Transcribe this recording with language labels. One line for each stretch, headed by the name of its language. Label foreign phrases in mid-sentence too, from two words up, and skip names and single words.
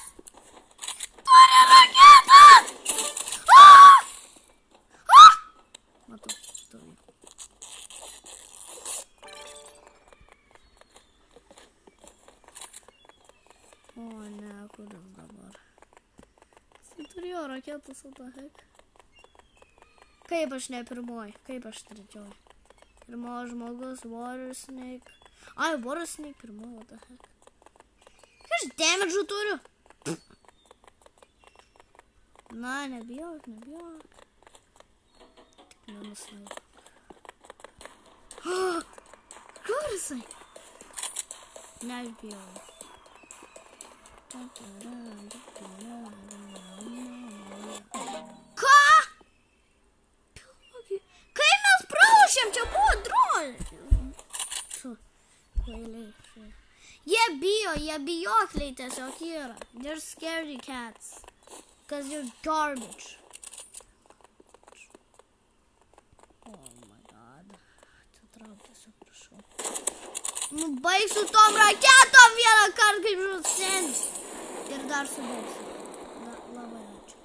Lithuanian: Turi raketas! Matau, stovi. O ne, kuris dabar? Jis turėjo raketas,
English: what the heck?
Lithuanian: Kaip aš ne pirmoji? Kaip aš trečioji? Pirmoji žmogus, Water Snake. Ai, Water Snake pirmoji,
English: what the heck?
Lithuanian: Aš damage'ų turiu. Na, nebijok. Tik nenusnaip. Kur jisai? Ne, aš bijau. Ką? Kai mes pralošėm, čia buvo dronė. Kvailiai. Jie bijokliai tiesiog yra.
English: They're scary cats. Because you're garbage. Oh my god.
Lithuanian: Atsitrauk tiesiog, prašau. Nu, baigsiu tom raketom vieną kartą, kaip žuvis. Ir dar sudegsiu. Labai ačiū.